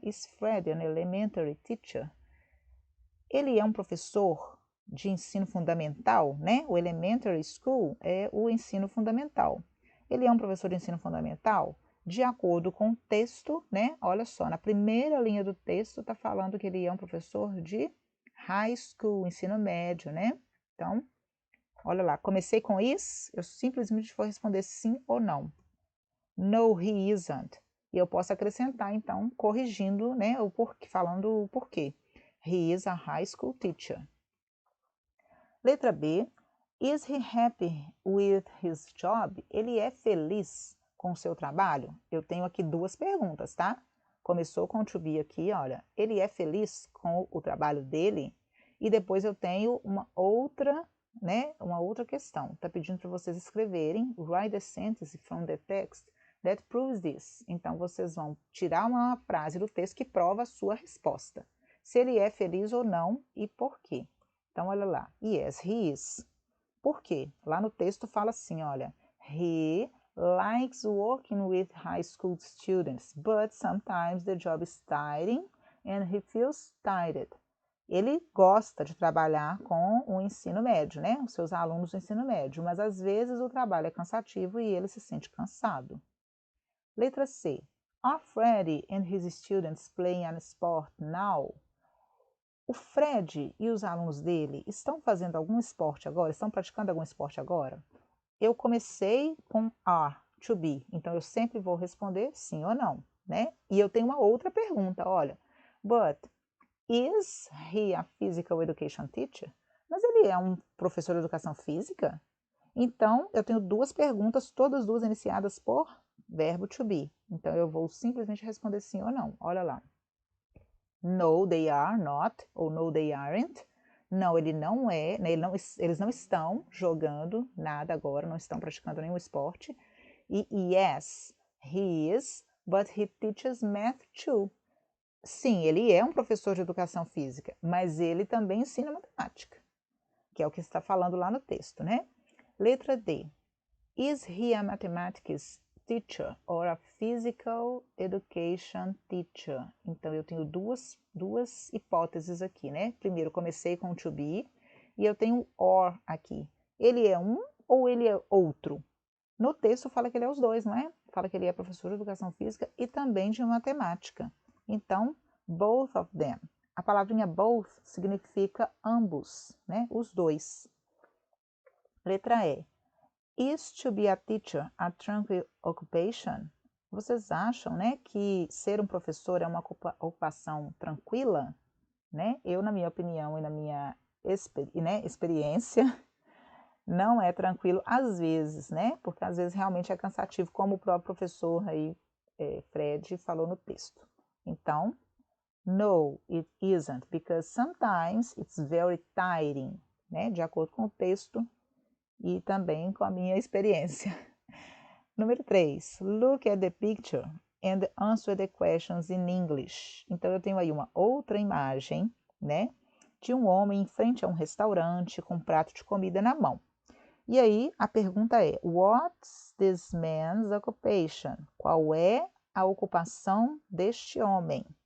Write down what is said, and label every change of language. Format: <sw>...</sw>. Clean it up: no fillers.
<en>Is Freddy an elementary teacher?</en> <pt>Ele é um professor de ensino fundamental, né? O</pt> <en>elementary school</en> <pt>é o ensino fundamental. Ele é um professor de ensino fundamental? De acordo com o texto, né? Olha só, na primeira linha do texto está falando que ele é um professor de high school, ensino médio, né? Então, olha lá, comecei com is, eu simplesmente vou responder sim ou não.</pt> <en>No, he isn't.</en> <pt>E eu posso acrescentar, então, corrigindo, né? O porquê, falando o porquê.</pt> <en>He is a high school teacher.</en> <pt>Letra B.</pt> <en>Is he happy with his job?</en> <pt>Ele é feliz com o seu trabalho? Eu tenho aqui duas perguntas, tá? Começou com o to be aqui, olha. Ele é feliz com o trabalho dele? E depois eu tenho uma outra, né? Uma outra questão. Tá pedindo para vocês escreverem.</pt> <en>Write the sentence from the text that proves this.</en> <pt>Então, vocês vão tirar uma frase do texto que prova a sua resposta. Se ele é feliz ou não e por quê. Então, olha lá.</pt> <en>Yes, he is.</en> <pt>Por quê? Lá no texto fala assim, olha.</pt> <en>He likes working with high school students, but sometimes the job is tiring and he feels tired.</en> <pt>Ele gosta de trabalhar com o ensino médio, né? Os seus alunos do ensino médio, mas às vezes o trabalho é cansativo e ele se sente cansado. Letra C.</pt> <en>Are Freddy and his students playing a sport now?</en> <pt>O Fred e os alunos dele estão fazendo algum esporte agora? Estão praticando algum esporte agora? Eu comecei com are, to be, então eu sempre vou responder sim ou não, né? E eu tenho uma outra pergunta, olha.</pt> <en>But is he a physical education teacher?</en> <pt>Mas ele é um professor de educação física? Então, eu tenho duas perguntas, todas duas iniciadas por verbo to be. Então, eu vou simplesmente responder sim ou não. Olha lá.</pt> <en>No, they are not,</en> <pt>ou</pt> <en>no, they aren't.</en> <pt>Não, ele não é, né, eles não estão jogando nada agora, não estão praticando nenhum esporte.</pt> <en>E yes, he is, but he teaches math too.</en> <pt>Sim, ele é um professor de educação física, mas ele também ensina matemática, que é o que está falando lá no texto, né? Letra D.</pt> <en>Is he a mathematics teacher or a physical education teacher?</en> <pt>Então, eu tenho duas hipóteses aqui, né? Primeiro, comecei com to be e eu tenho or aqui. Ele é um ou ele é outro? No texto fala que ele é os dois, não é? Fala que ele é professor de educação física e também de matemática. Então,</pt> <en>both of them.</en> <pt>A palavrinha both significa ambos, né? Os dois. Letra E.</pt> <en>Is to be a teacher a tranquil occupation?</en> <pt>Vocês acham, né, que ser um professor é uma ocupação tranquila? Né? Eu, na minha opinião e na minha experiência, não é tranquilo às vezes, né? Porque às vezes realmente é cansativo, como o próprio professor aí, Fred, falou no texto.</pt> <en>Então, no, it isn't, because sometimes it's very tiring, né?</en> <pt>De acordo com o texto e também com a minha experiência. Número 3.</pt> <en>Look at the picture and answer the questions in English.</en> <pt>Então, eu tenho aí uma outra imagem, né? De um homem em frente a um restaurante com um prato de comida na mão. E aí, a pergunta é,</pt> <en>what's this man's occupation?</en> <pt>Qual é a ocupação deste homem?</pt>